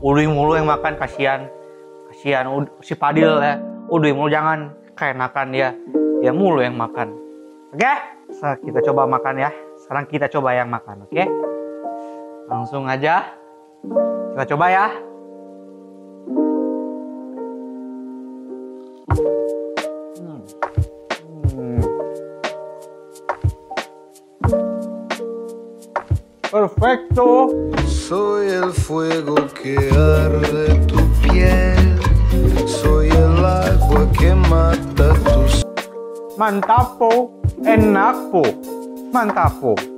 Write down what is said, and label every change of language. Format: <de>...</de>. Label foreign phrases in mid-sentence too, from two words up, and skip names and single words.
<id>Udah mulu yang makan, kasihan si Padil ya. Udah mulu, jangan keenakan dia. Dia mulu yang makan. Oke? Kita coba makan ya. Sekarang kita coba yang makan, oke? Langsung aja. Kita coba ya.</id> <es>Perfecto. Soy el fuego que arde tu piel. Soy el agua que mata tus.</es> <id>Mantap po, enak po, mantap po.</id>